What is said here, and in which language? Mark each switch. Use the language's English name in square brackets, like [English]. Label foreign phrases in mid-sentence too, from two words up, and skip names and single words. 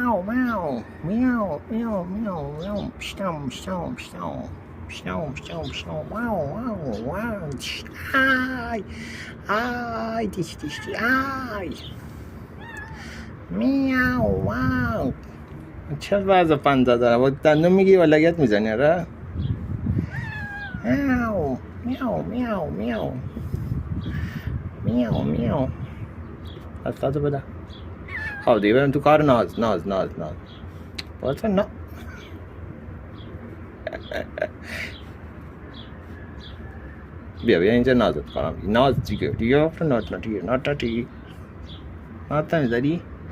[Persian] meow, meow, meow, meow, meow, stomp, stomp, stomp, stomp, stomp, stomp, wow, wow, wow, ay, ay, dish, dish, ay, meow, wow. چه وضع پنجه داره با دندون میگی و لگت میزنی آره؟ میاو میاو میاو میاو میاو میاو دستاتو بده. خب دیگه بریم تو کار ناز ناز ناز ناز باید نه بیا اینجا نازت کنم ناز دیگه افته نات نمیزدی